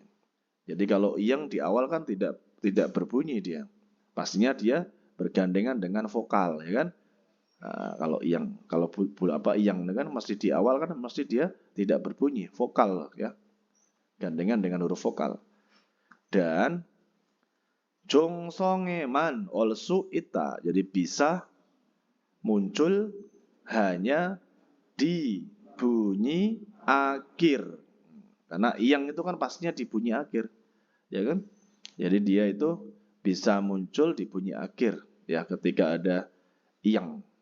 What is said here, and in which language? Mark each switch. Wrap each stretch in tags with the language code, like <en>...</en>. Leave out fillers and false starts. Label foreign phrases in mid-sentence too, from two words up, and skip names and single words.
<id>Jadi kalau iyang di awal kan tidak berbunyi dia. Pastinya dia bergandengan dengan vokal ya kan. Nah, kalau iyang iyang kan mesti di awal kan mesti dia tidak berbunyi vokal ya. Gandengan dengan huruf vokal.</id> <ko>Dan 종성에만 올 수 있다.</ko> <id>jadi bisa muncul hanya di bunyi akhir. Karena iyang itu kan pastinya di bunyi akhir. Ya kan? Jadi dia itu bisa muncul di bunyi akhir ya ketika ada iyang.</id>